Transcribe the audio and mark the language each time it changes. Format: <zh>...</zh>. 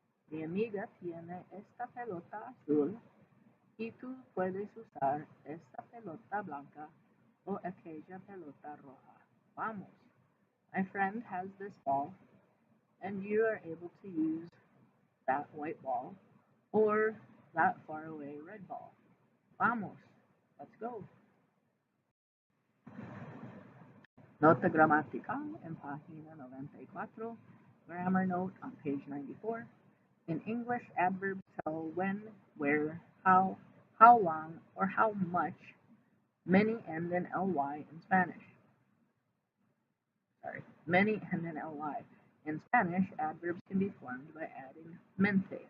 <es>Mi amiga tiene esta pelota azul y tú puedes usar esta pelota blanca o aquella pelota roja. Vamos.</es> <en>My friend has this ball and you are able to use that white ball or that faraway red ball.</en> <es>Vamos.</es> <en>Let's go.</en> <es>Nota gramatical en página 94.</es> <en>Grammar note on page 94. In English, adverbs tell when, where, how long, or how much. Many end in ly in Spanish. Many end in ly. In Spanish, adverbs can be formed by adding mente.</en>